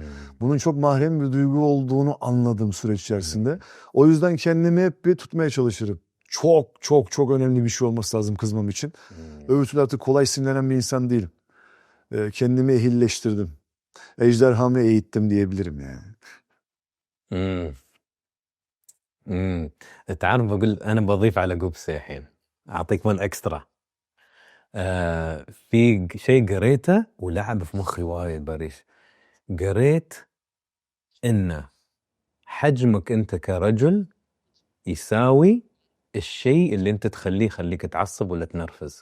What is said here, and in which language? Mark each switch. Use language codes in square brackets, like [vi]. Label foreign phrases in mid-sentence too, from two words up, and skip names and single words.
[tr] Bunun çok mahrem bir duygu olduğunu anladım süreç içerisinde. O yüzden kendimi hep bir tutmaya çalışırım. Çok çok çok önemli bir şey olması lazım kızmam için. Öbür türlü artık kolay sinirlenen bir insan değilim. Kendimi ehilleştirdim. Ejderhamı eğittim diyebilirim yani. [ar] تعرف بقول أنا بضيف على قبسة الحين، أعطيك [en] one extra. [ar] في شيء قريته ولعب في مخي وايد باريس. قريت إن حجمك أنت كرجل يساوي الشيء اللي انت تخليه يخليك تعصب ولا تنرفز؟